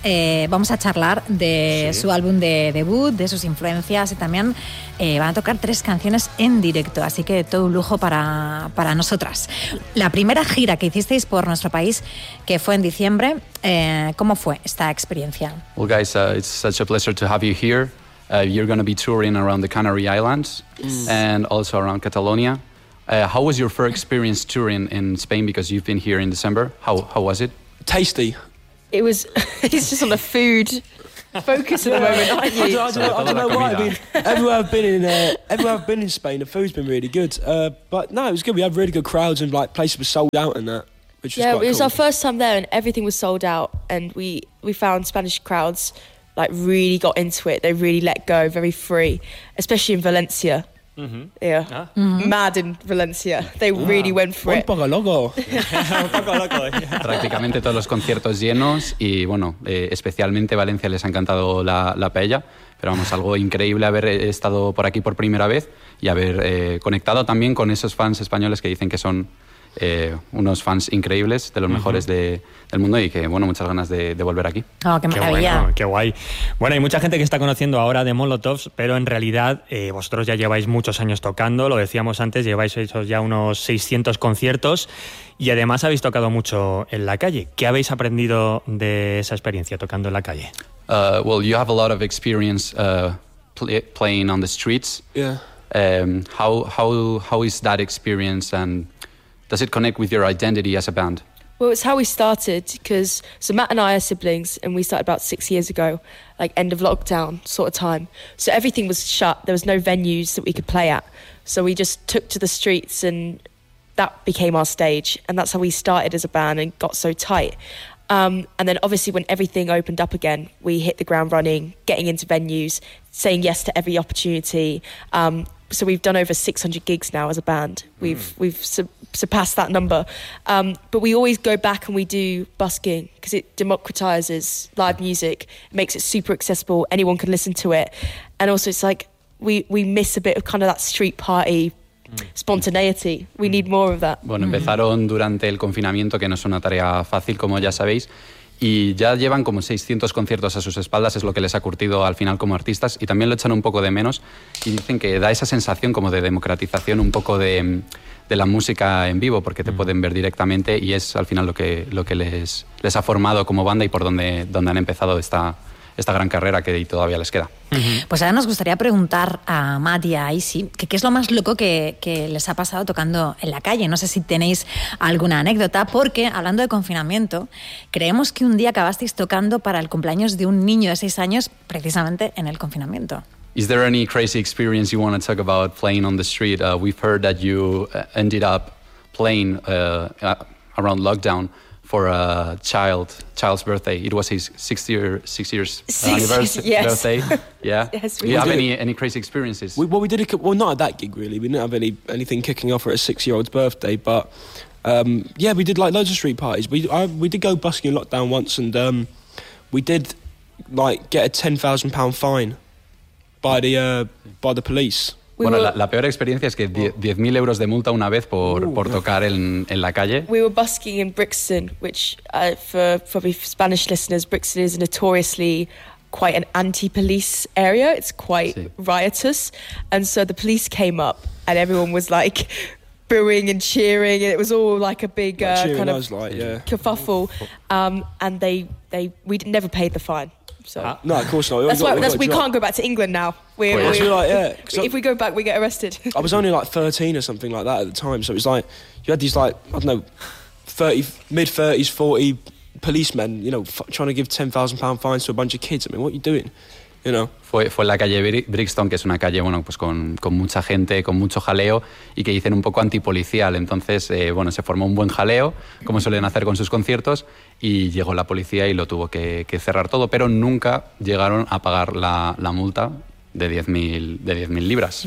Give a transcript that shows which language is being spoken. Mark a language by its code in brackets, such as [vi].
[es] Vamos a charlar de su álbum de debut, de sus influencias, y también van a tocar tres canciones en directo, así que todo un lujo para nosotras. La primera gira que hicisteis por nuestro país, que fue en diciembre, ¿cómo fue esta experiencia? [en] Well, guys, it's such a pleasure to have you here. You're going to be touring around the Canary Islands and also around Catalonia. How was your first experience touring in Spain? Because you've been here in December. How was it? Tasty. It was. He's just on a food focus at the moment, aren't you? I don't know why. Everywhere I've been in Spain, the food's been really good. But no, it was good. We had really good crowds and like places were sold out and that, which was quite cool. Yeah, it was our first time there, and everything was sold out. And we found Spanish crowds like really got into it. They really let go, very free, especially in Valencia. Mm-hmm. Yeah. Mm-hmm. Mad in Valencia. They really went for it. [es] Un poco loco. Prácticamente todos los conciertos llenos y bueno, especialmente Valencia les ha encantado la paella. Pero vamos, algo increíble haber estado por aquí por primera vez y haber conectado también con esos fans españoles que dicen que son unos fans increíbles, de los mejores del mundo, y que bueno, muchas ganas de volver aquí. Oh, qué maravilla. Qué guay. Bueno, hay mucha gente que está conociendo ahora de Molotovs, pero en realidad vosotros ya lleváis muchos años tocando, lo decíamos antes, lleváis hechos ya unos 600 conciertos y además habéis tocado mucho en la calle. ¿Qué habéis aprendido de esa experiencia tocando en la calle? [en] Well, you have a lot of experience playing on the streets. Yeah. How is that experience, and does it connect with your identity as a band? Well, it's how we started, because so Matt and I are siblings, and we started about 6 years ago, like end of lockdown sort of time. So everything was shut. There was no venues that we could play at. So we just took to the streets, and that became our stage. And that's how we started as a band and got so tight. And then obviously when everything opened up again, we hit the ground running, getting into venues, saying yes to every opportunity. So we've done over 600 gigs now as a band. We've surpassed that number. But we always go back and we do busking, because it democratizes live music, makes it super accessible, anyone can listen to it. And also it's like we miss a bit of kind of that street party spontaneity. We need more of that. [es] Bueno, empezaron durante el confinamiento, que no es una tarea fácil, como ya sabéis. Y ya llevan como 600 conciertos a sus espaldas, es lo que les ha curtido al final como artistas, y también lo echan un poco de menos, y dicen que da esa sensación como de democratización un poco de la música en vivo, porque te pueden ver directamente, y es al final lo que les ha formado como banda y por donde han empezado esta gran carrera que todavía les queda. Pues ahora nos gustaría preguntar a Matt y a Isi, ¿qué es lo más loco que les ha pasado tocando en la calle? No sé si tenéis alguna anécdota, porque hablando de confinamiento, creemos que un día acabasteis tocando para el cumpleaños de un niño de 6 años precisamente en el confinamiento. [en] Is there any crazy experience you want to talk about playing on the street? We've heard that you ended up playing around lockdown for a child's birthday. It was his six years anniversary birthday. Yeah. Yes, do you have any crazy experiences? Not at that gig, really. We didn't have anything kicking off at a six-year-old's birthday, but we did like loads of street parties. We did go busking in lockdown once, and we did like get a £10,000 fine by the police. [es] Bueno, la peor experiencia es que 10.000 euros de multa una vez por tocar en la calle. [en] We were busking in Brixton, which for probably Spanish listeners, Brixton is notoriously quite an anti-police area. It's quite riotous. And so the police came up and everyone was like booing and cheering, and it was all like a big kerfuffle. And we'd never paid the fine. So. No, of course not. We can't go back to England now. If we go back, we get arrested. I was only like 13 or something like that at the time. So it was like, you had these like, I don't know, 30, mid-30s, 40 policemen, you know, trying to give £10,000 fines to a bunch of kids. I mean, what are you doing? you know. [es] Fue en la calle Brixton, que es una calle, bueno, pues con mucha gente, con mucho jaleo, y que dicen un poco antipolicial. Entonces, bueno, se formó un buen jaleo, como suelen hacer con sus conciertos, y llegó la policía y lo tuvo que cerrar todo, pero nunca llegaron a pagar la multa de 10.000 libras.